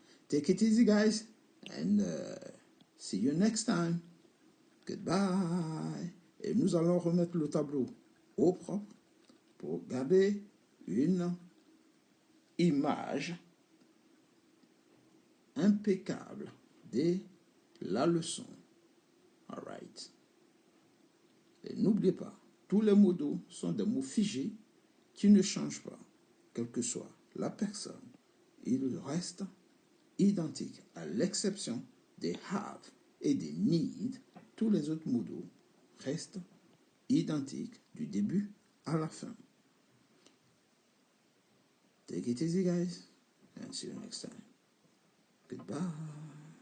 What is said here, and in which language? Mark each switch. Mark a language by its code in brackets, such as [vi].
[en] Take it easy, guys, and see you next time. Goodbye. [fr] Et nous allons remettre le tableau au propre pour garder une image impeccable de la leçon. [en] All right. [fr] Et n'oubliez pas, tous les modos sont des mots figés qui ne changent pas, quelle que soit la personne. Ils restent identiques, à l'exception des have et des need. Tous les autres modos restent identiques du début à la fin. [en] Take it easy, guys, and see you next time. Goodbye.